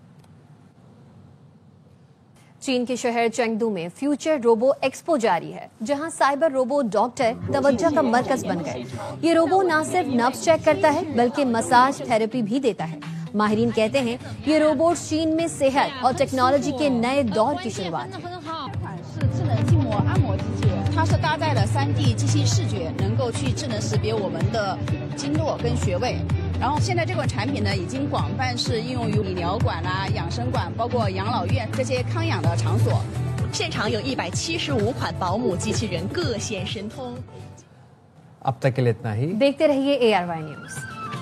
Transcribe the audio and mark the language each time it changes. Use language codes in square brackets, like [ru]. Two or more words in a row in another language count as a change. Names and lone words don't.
[ur] چین کے شہر چنگدو میں فیوچر روبو ایکسپو جاری ہے جہاں سائبر روبو ڈاکٹر توجہ کا مرکز بن گئے. یہ روبو نہ صرف نبض چیک کرتا ہے بلکہ مساج تھراپی بھی دیتا ہے. ماہرین کہتے ہیں یہ روبوٹ چین میں صحت اور ٹیکنالوجی کے نئے دور کی شروعات ہے. [zh] 它是搭载了3D 机器视觉，能够去智能识别我们的经络跟穴位。然后现在这款产品呢，已经广泛是应用于理疗馆啦、养生馆，包括养老院这些康养的场所。现场有175款保姆机器人各显神通。 [ur] اب تک کے لیے اتنا ہی. دیکھتے رہیے ARY نیوز.